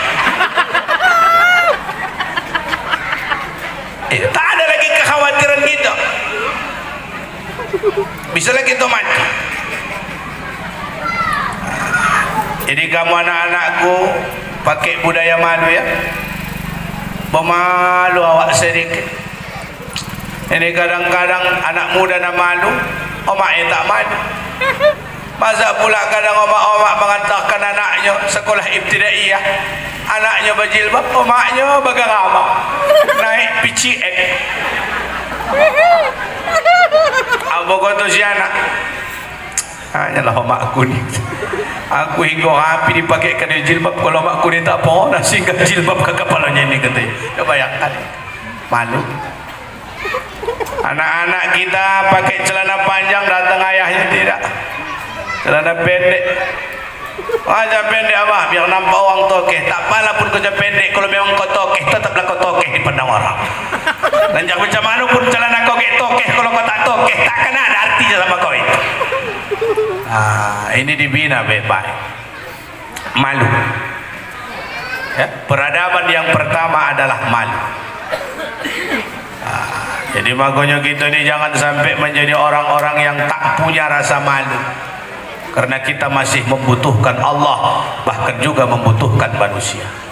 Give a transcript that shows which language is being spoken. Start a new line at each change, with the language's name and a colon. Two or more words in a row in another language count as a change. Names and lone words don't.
Indonesian: Tak ada lagi kekhawatiran kita, bisa lagi kita mati. Jadi kamu anak-anakku pakai budaya malu ya. Pemalu awak sedikit. Ini kadang-kadang anak muda nak malu, omaknya tak malu. Masa pula kadang omak-omak mengantarkan anaknya sekolah ibtidaiyah, anaknya berjilbab, omaknya bergeramah naik PCX. Apa kata si anak? Hanyalah omakku ni. Aku hingga api dipakaikan dia jilbab. Kalau omakku ni tak mau, nak singgah jilbab ke kepalanya ni, katanya. Ya bayangkan, malu. Anak-anak kita pakai celana panjang, datang ayahnya tidak. Celana pendek. Aja pendek apa? Biar nampak orang tokeh. Tak apalah pun kerja pendek. Kalau memang kau tokeh, tetaplah kau tokeh di pandang orang. Dan jangan macam mana pun celana kau tokeh, kalau kau tak tokeh, takkan ada artinya sama kau itu. Ini dibina baik-baik. Malu. Ya, peradaban yang pertama adalah malu. Jadi makanya kita ini jangan sampai menjadi orang-orang yang tak punya rasa malu. Karena kita masih membutuhkan Allah, bahkan juga membutuhkan manusia.